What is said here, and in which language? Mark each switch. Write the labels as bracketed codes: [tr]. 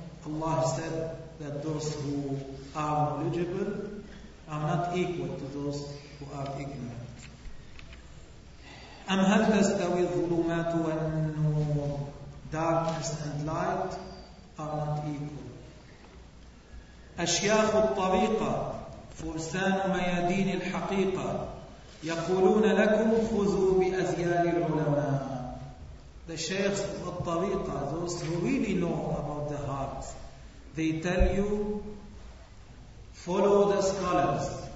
[en] Allah said that those who are knowledgeable are not equal to those who are ignorant. [ar] أَمْ هَلْ تَسْتَوِي الظُّلُمَاتُ وَالنُّورُ. [en] Darkness and light are not equal. [ar] أَشْيَاخُ الطَّرِيقَةِ فُرْسَانُ مَيَادِينِ الْحَقِيقَةِ يَقُولُونَ لَكُمْ خُذُوا بِأَزْيَالِ الْعُلَمَاءِ. [en] The sheikhs of the tariqah, those who really know about the heart, they tell you, follow the scholars.